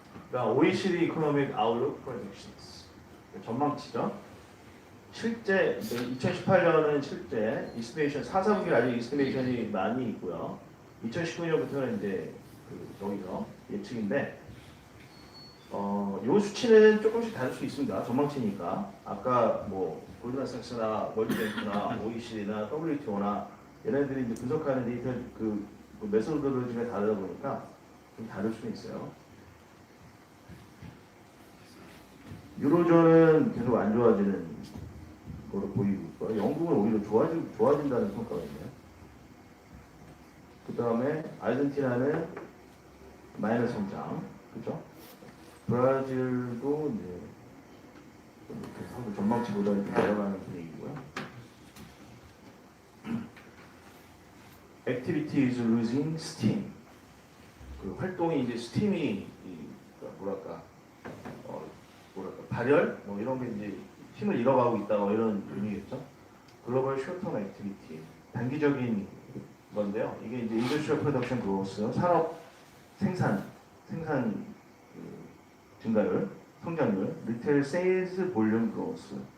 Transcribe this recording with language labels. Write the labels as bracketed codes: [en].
[ko] 그러니까 [en] OECD Economic Outlook Projections [ko] 전망치죠. 실제 2018년은 실제 이스티메이션 4분기 아직 이스티메이션이 많이 있고요. 2019년부터는 이제 여기서 예측인데 요 수치는 조금씩 다를 수 있습니다. 전망치니까 아까 뭐 골드만삭스나 월드뱅크나 OECD나 WTO나 얘네들이 이제 분석하는 데이터 그 메소드로지가 다르다 보니까 좀 다를 수 있어요. 유로존은 계속 안 좋아지는 거로 보이고 있고요. 영국은 오히려 좋아진다는 평가가 있네요. 그 다음에 아르헨티나는 마이너스 성장, 그죠? 브라질도 이제 전망치보다는 좀 내려가는 분위기고요. [en] Activity is losing steam. [ko] 그 활동이 이제 스팀이 뭐랄까 발열 뭐 이런 게 이제 힘을 잃어가고 있다 뭐 이런 의미겠죠. 글로벌 숏텀 액티비티 단기적인 건데요. 이게 이제 인더스트리얼 프로덕션 그로스 산업 생산 증가율, 성장률, 리테일 세일즈 볼륨 그로스.